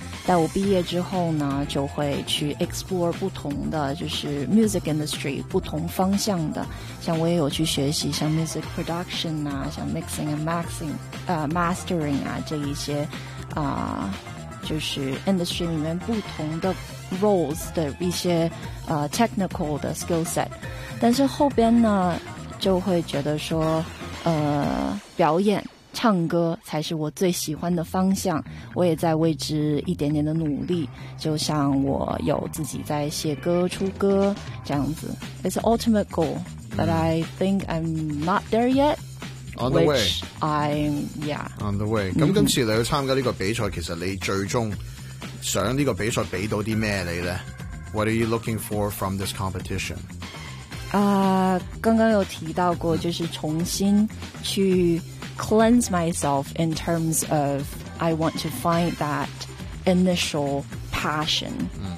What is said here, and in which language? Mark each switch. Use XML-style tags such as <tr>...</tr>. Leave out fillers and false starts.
<zh>但我毕业之后呢，就会去 explore 不同的，就是 music industry 不同方向的，像我也有去学习像 music production 啊，像</zh> <en>mixing and mixing mastering</en> <zh>啊，这一些就是 industry 里面不同的 roles 的一些technical 的 skill set。但是后边呢就会觉得说表演唱歌才是我最喜欢的方向，我也在为之一点点的努力，就像我有自己在写歌出歌这样子。</zh> <en>It's an ultimate goal but I think I'm not there yet on the way I'm yeah on the way。</en> <zh>那今次你去参加这个比赛，其实你最终想这个比赛给到些什么你呢？</zh> <en>What are you looking for from this competition？</en> <zh>刚刚有提到过，就是重新去</zh> <en>cleanse myself in terms of I want to find that initial passion、</en>